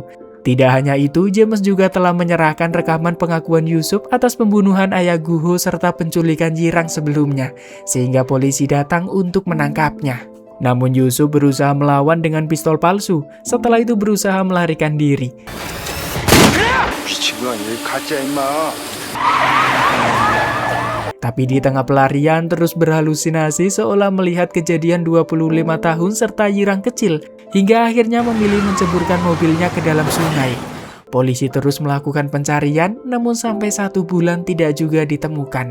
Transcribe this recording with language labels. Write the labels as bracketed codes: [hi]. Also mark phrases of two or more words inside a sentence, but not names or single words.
[id] Tidak hanya itu, James juga telah menyerahkan rekaman pengakuan Yusuf atas pembunuhan ayah Guho serta penculikan Yirang sebelumnya, sehingga polisi datang untuk menangkapnya. Namun Yusuf berusaha melawan dengan pistol palsu, setelah itu berusaha melarikan diri. [ko] 미친 거 아니야? 가짜 임마. [id] Tapi di tengah pelarian terus berhalusinasi seolah melihat kejadian 25 tahun serta Yirang kecil, hingga akhirnya memilih menceburkan mobilnya ke dalam sungai. Polisi terus melakukan pencarian, namun sampai 1 bulan tidak juga ditemukan.